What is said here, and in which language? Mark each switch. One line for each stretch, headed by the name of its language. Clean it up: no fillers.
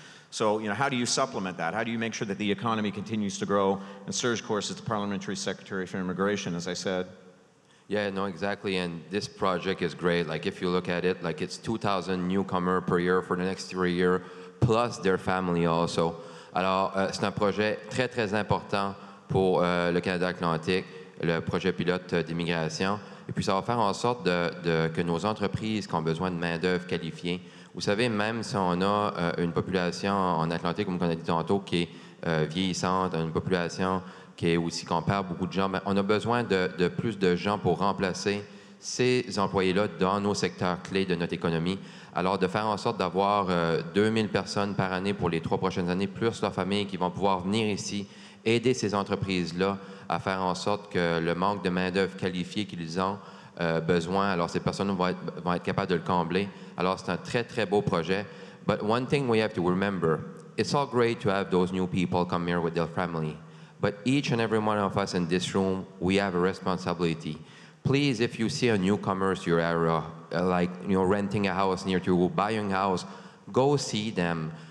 English: So, how do you supplement that? How do you make sure that the economy continues to grow? And Serge, of course, is the Parliamentary Secretary for Immigration, as I said. Yeah, no, exactly. And this project is great. Like, if you look at it, like, it's 2,000 newcomers per year for the next 3 years, plus their family also.
French: Alors, c'est un projet très, très important pour le Canada Atlantique, le projet pilote d'immigration. Et puis, ça va faire en sorte que nos entreprises qui ont besoin de main-d'œuvre qualifiée, vous savez, même si on a une population en Atlantique, comme on a dit tantôt, qui est vieillissante, une population qui est aussi, qu'on perd beaucoup de gens, mais on a besoin de plus de gens pour remplacer ces employés-là dans nos secteurs clés de notre économie. Alors, de faire en sorte d'avoir 2000 personnes par année pour les 3 prochaines années, plus leurs familles qui vont pouvoir venir ici, aider ces entreprises-là à faire en sorte que le manque de main-d'œuvre qualifiée qu'ils ont besoin, alors ces personnes vont être capables de le combler. Alors, c'est un très, très beau projet.
English: But one thing we have to remember, it's all great to have those new people come here with their family, but each and every one of us in this room, we have a responsibility. Please, if you see a newcomer to your area, like, renting a house near to you, buying a house, go see them.